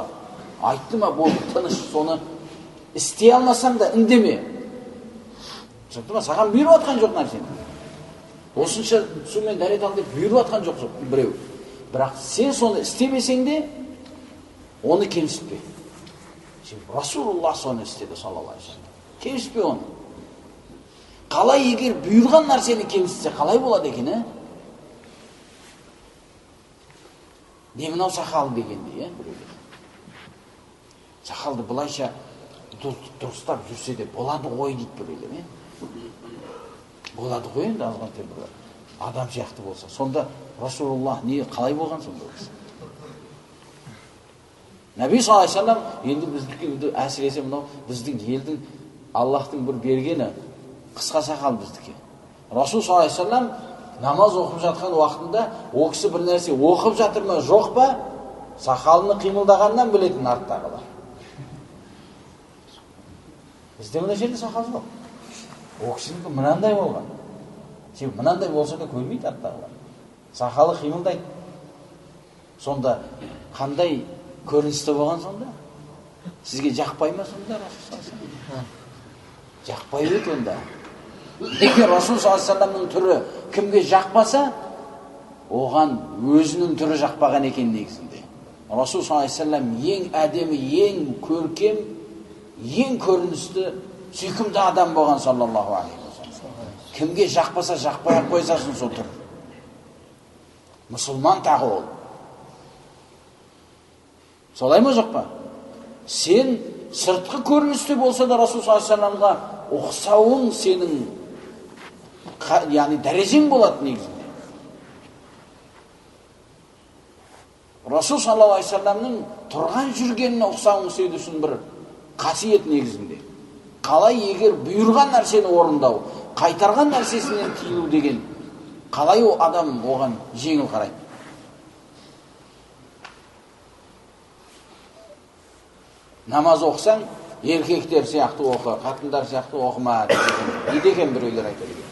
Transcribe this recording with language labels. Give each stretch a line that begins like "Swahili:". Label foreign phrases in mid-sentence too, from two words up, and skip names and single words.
Kazakh: Айтты ма, болды, тыныш, соны істей алмасаң да үндеме. Түсінікті ма? Саған бұйырып атқан жоқ нәрсені. Осынша сумен дәрет ал деп бұйырып атқан жоқ біреу. Бірақ сен соны істемесең де, оны кемсітпе. Расулуллах соны істеді,
Arabic: صلى الله عليه وسلم.
Kazakh: Кемсітпе оны. Қалай егер бұйырған нәрсені кемсітсе, қалай болады екен, не мынау сақал дегенде, сақалды бұлайша дұрыстап жүрсе де болады ғой дейді біреулер. Болады ғой енді азғантай бір адам сияқты болса. Сонда Расулуллах не қалай болған сонда? Наби
Arabic: صلى الله عليه وسلم
Kazakh: енді біздікі әсіресе мынау біздің елдің Аллахтың бір бергені қысқа сақал біздікі. Расул
Arabic: صلى الله عليه وسلم
Kazakh: намаз оқып жатқан уақытында о кісі бір нәрсе оқып жатыр ма жоқ па, сақалыны қимылдағаннан білетін арттағылар. Бізде мына жерде сақал жоқ. О кісінікі мынандай болған. Себебі мынандай болса да көрмейді арттағылар. Сақалы қимылдайды. Сонда қандай көріністі болған сонда? Сізге жақпай ма сонда Расул
Arabic: صلى الله عليه وسلم?
Kazakh: Жақпай еді онда. Егер Расул
Arabic: صلى الله عليه وسلم
Kazakh: түрі кімге жақпаса, оған өзінің түрі жақпаған екен негізінде. Расул
Arabic: صلى الله عليه وسلم
Kazakh: ең әдемі, ең көркем, ең көріністі, сүйкімді адам болған
Arabic: صلى الله عليه وسلم.
Kazakh: Кімге жақпаса жақпай ақ қойсасын сол түр. Мұсылман тағы ол. Солай ма жоқ па? Сен сыртқы көріністі болса да Расул
Arabic: صلى الله عليه وسلم
Kazakh: ұқсауың сенің яғни дәрежең болады негізінде. Расул
Arabic: صلى الله عليه وسلم
Kazakh: тұрған жүргеніне ұқсауың сен үшін бір қасиет негізінде. Қалай егер бұйырған нәрсені орындау, қайтарған нәрсесінен тыйылу деген, қалай о адам оған жеңіл қарайды? Намаз оқысаң, еркектер сияқты оқы, қатындар сияқты оқыма дейді екен біреулер айтады.